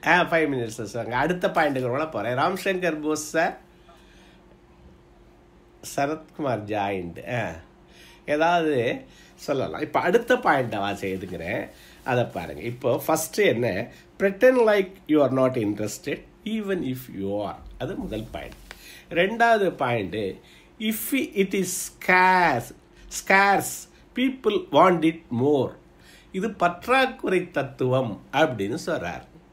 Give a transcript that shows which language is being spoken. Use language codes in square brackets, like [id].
[ta] 5 minutes sir. அடுத்த பாயிண்ட்டுக்கு போகிறேன். ராம்சங்கர் போஸ் சார், சரத்குமார் ஜாயிண்ட் ஏதாவது சொல்லலாம். இப்போ அடுத்த பாயிண்ட்டை எழுதுக்கிறேன், அதை பாருங்கள். இப்போ ஃபஸ்ட்டு என்ன, [en] pretend like you are not interested even if you are. [ta] அது முதல் பாயிண்ட். ரெண்டாவது point, [en] if it is scarce people want it more. [ta] இது பற்றாக்குறை தத்துவம் அப்படின்னு சொல்கிறார்.